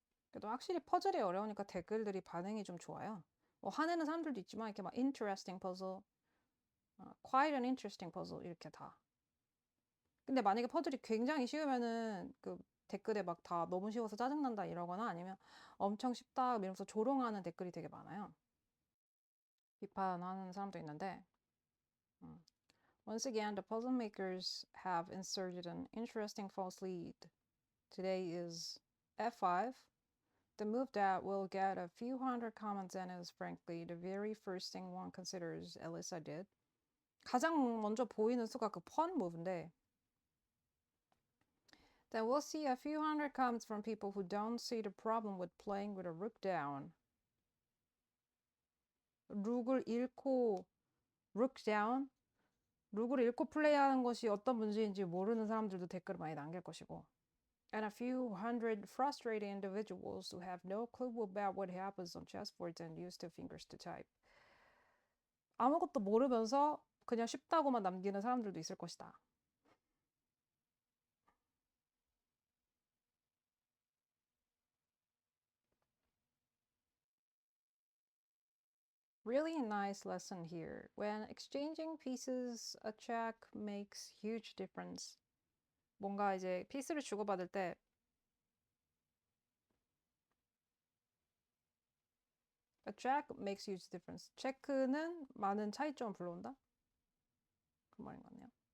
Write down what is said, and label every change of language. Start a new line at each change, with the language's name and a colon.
Korean: 그래도 확실히 퍼즐이 어려우니까 댓글들이 반응이 좀 좋아요. 화내는 사람들도 있지만 이렇게 막
English: interesting puzzle, quite an interesting puzzle
Korean: 이렇게 다. 근데 만약에 퍼즐이 굉장히 쉬우면은 그 댓글에 막 다 너무 쉬워서 짜증난다 이러거나 아니면 엄청 쉽다 이러면서 조롱하는 댓글이 되게 많아요. 비판하는 사람도 있는데
English: Once again, the puzzle makers have inserted an interesting false lead. Today is F5. The move that will get a few hundred comments and is frankly the very first thing one considers Elisa did.
Korean: 가장 먼저 보이는 수가 그 펀 무브인데
English: Then we'll see a few hundred comments from people who don't see the problem with playing with a rook down.
Korean: 룩을 잃고
English: rook down?
Korean: 룩을 잃고 플레이하는 것이 어떤 문제인지 모르는 사람들도 댓글을 많이 남길 것이고
English: and a few hundred frustrated individuals who have no clue about what happens on chessboards and use their fingers to type.
Korean: 아무것도 모르면서 그냥 쉽다고만 남기는 사람들도 있을 것이다.
English: Really nice lesson here. When exchanging pieces, a check makes huge difference.
Korean: 뭔가 이제 피스를 주고받을 때
English: a check makes huge difference.
Korean: 체크는 많은 차이점을 불러온다? 그 말인 것 같네요.